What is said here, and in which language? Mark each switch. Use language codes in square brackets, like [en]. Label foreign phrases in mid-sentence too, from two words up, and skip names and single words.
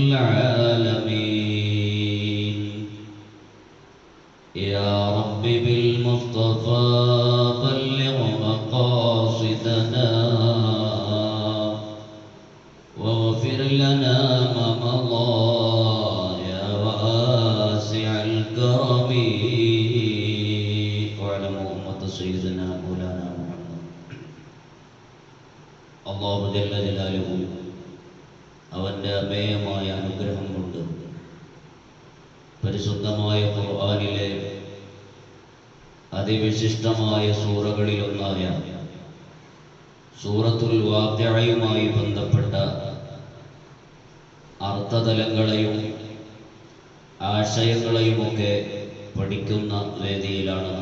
[ar] العالمين يا رب بالمصطفى بلغ مقاصدنا واغفر لنا ما مضى يا واسع الكرم واعلموا أمة سيدنا مولانا محمد الله جل جلاله [ml] അവൻ്റെ അമേയമായ അനുഗ്രഹം കൊണ്ട് പരിശുദ്ധമായ ഖുർആനിലെ അതിവിശിഷ്ടമായ സൂറകളിലൊന്നായ സൂറത്തുൽ വാഖിഅയുമായി ബന്ധപ്പെട്ട അർത്ഥതലങ്ങളെയും ആശയങ്ങളെയുമൊക്കെ പഠിക്കുന്ന വേദിയിലാണ് നാം.